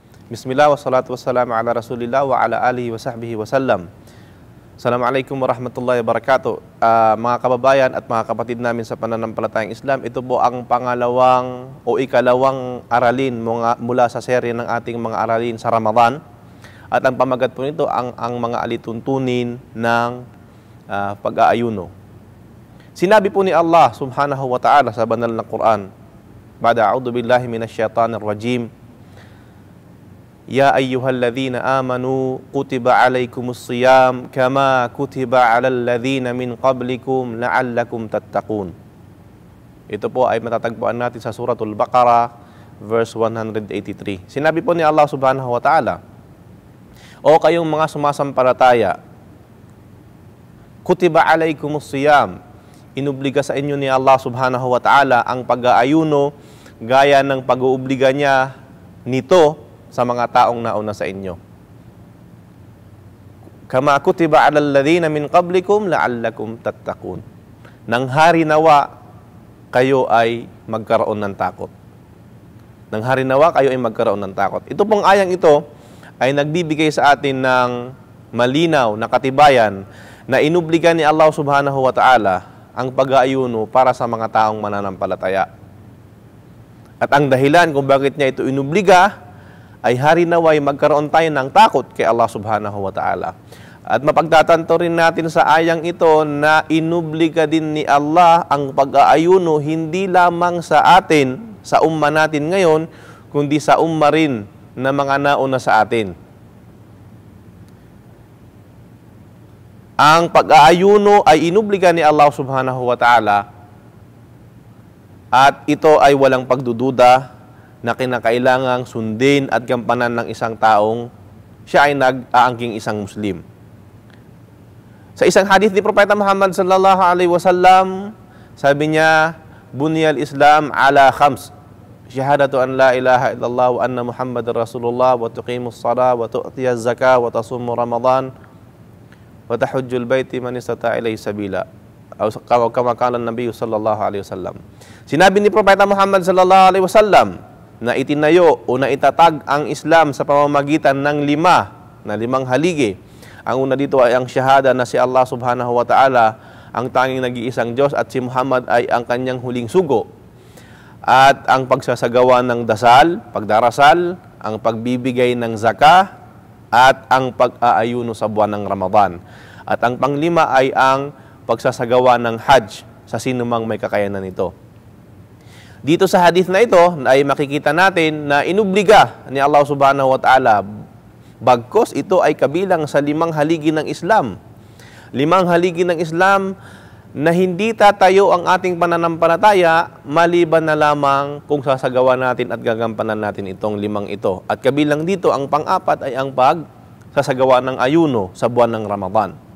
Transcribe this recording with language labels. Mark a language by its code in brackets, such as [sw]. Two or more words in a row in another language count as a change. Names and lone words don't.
[ar] بسم الله والصلاة والسلام على رسول الله وعلى آله وصحبه وسلم. السلام عليكم ورحمة الله وبركاته. [tl] Mga kababayan at mga kapatid namin sa pananampalatayang Islam, ito po ang pangalawang o ikalawang aralin mula sa serye ng ating mga aralin sa Ramadan. At ang pamagat po nito ang mga alituntunin ng pag-aayuno. Sinabi po ni Allah [ar] سبحانه وتعالى [tl] sa banal na Quran, [ar] بعد أعوذ بالله من الشيطان الرجيم يا أيها الذين آمنوا كتب عليكم الصيام كما كتب على الذين من قبلكم لعلكم تتقون. [tl] Ito po ay matatagpuan natin sa Suratul Baqarah verse 183. Sinabi po ni Allah [ar] سبحانه وتعالى, [tl] O kayong mga sumasampalataya, [ar] كتب عليكم الصيام, [tl] inubliga sa inyo ni Allah [ar] سبحانه وتعالى [tl] ang pag-aayuno gaya ng pag-uubliga niya nito sa mga taong nauna sa inyo. [ar] كما كتب على الذين من قبلكم لعلكم تتقون. [tl] Nang hari nawa kayo ay magkaroon ng takot. Nang hari nawa kayo ay magkaroon ng takot. Ito pong ayang ito ay nagbibigay sa atin ng malinaw na katibayan na inubliga ni Allah [ar] سبحانه وتعالى [tl] ang pag-aayuno para sa mga taong mananampalataya. At ang dahilan kung bakit niya ito inubliga ay hari naway magkaroon tayo ng takot kay Allah [ar] سبحانه وتعالى. [tl] At mapagtatanto rin natin sa ayang ito na inubliga din ni Allah ang pag-aayuno hindi lamang sa atin, sa umma natin ngayon, kundi sa umma rin na mga nauna sa atin. Ang pag-aayuno ay inubliga ni Allah [ar] سبحانه وتعالى [tl] at ito ay walang pagdududa na kinakailangang sundin at gampanan ng isang taong siya ay nag-aangking isang Muslim. Sa isang hadith ni Propeta Muhammad [ar] صلى الله عليه وسلم, [tl] sabi niya, [ar] بني الإسلام على خمس شهادة أن لا إله إلا الله وأن محمدا رسول الله وتقيم الصلاة وتؤتي الزكاة وتصوم رمضان وتحج البيت من استطاع إليه سبيلا. كما قال النبي صلى الله عليه وسلم. [tl] Sinabi ni Propeta Muhammad [ar] صلى الله عليه وسلم [tl] na itinayo o na itatag ang Islam sa pamamagitan ng limang haligi. Ang una dito ay ang syahada na si Allah [ar] سبحانه وتعالى [tl] ang tanging nag-iisang Diyos at si Muhammad ay ang kanyang huling sugo. At ang pagsasagawa ng dasal, pagdarasal, ang pagbibigay ng zakah, at ang pag-aayuno sa buwan ng Ramadan. At ang panglima ay ang pagsasagawa ng Hajj sa sinumang may kakayanan nito. Dito sa hadith na ito ay makikita natin na inubliga ni Allah [ar] سبحانه وتعالى [tl] bagkos ito ay kabilang sa limang haligi ng Islam. Limang haligi ng Islam na hindi tatayo ang ating pananampalataya maliban na lamang kung sasagawa natin at gagampanan natin itong limang ito. At kabilang dito ang pang-apat ay ang pagsasagawa ng ayuno sa buwan ng Ramadan.